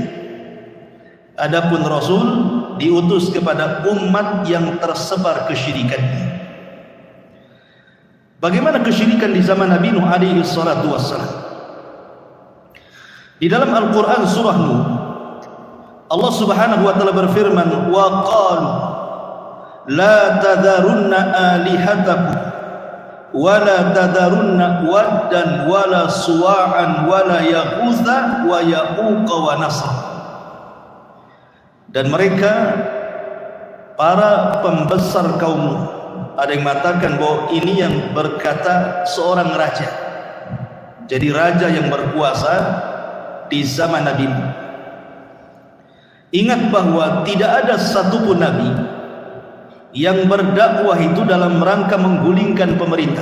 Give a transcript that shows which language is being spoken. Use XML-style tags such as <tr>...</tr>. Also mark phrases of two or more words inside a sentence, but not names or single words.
<id>Adapun rasul diutus kepada umat yang tersebar kesyirikannya. Bagaimana kesyirikan di zaman Nabi Nuh</id> <ar>عليه الصلاة والسلام?</ar> <id>Di dalam Al-Quran surah Nuh,</id> <ar>الله سبحانه وتعالى berfirman, وقالوا لا تذرن آلهتكم ولا تذرن ودا ولا سواعا ولا يغوث ويعوق ونسرا.</ar> <id>Dan mereka para pembesar kaum, ada yang mengatakan bahwa ini yang berkata seorang raja. Jadi raja yang berkuasa di zaman Nabi. Ingat bahwa tidak ada satupun nabi yang berdakwah itu dalam rangka menggulingkan pemerintah.</id>